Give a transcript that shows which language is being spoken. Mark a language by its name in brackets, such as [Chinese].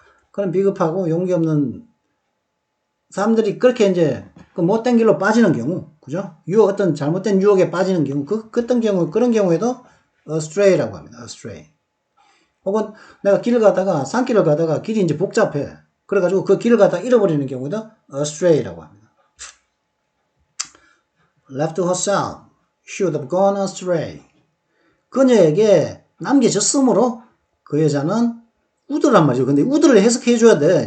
[Korean] 그런 비겁하고 용기 없는 사람들이 그렇게 이제 그 못된 길로 빠지는 경우, 그죠? 어떤 잘못된 유혹에 빠지는 경우, 그런 경우에도 astray라고 합니다. astray. 혹은 내가 산길을 가다가 길이 이제 복잡해. 그래가지고 그 길을 가다가 잃어버리는 경우도 astray라고 합니다. [English] left herself, she would have gone astray. [Korean] 그녀에게 남겨졌으므로 그 여자는 우드란 말이죠. 근데 우드를 해석해줘야 돼.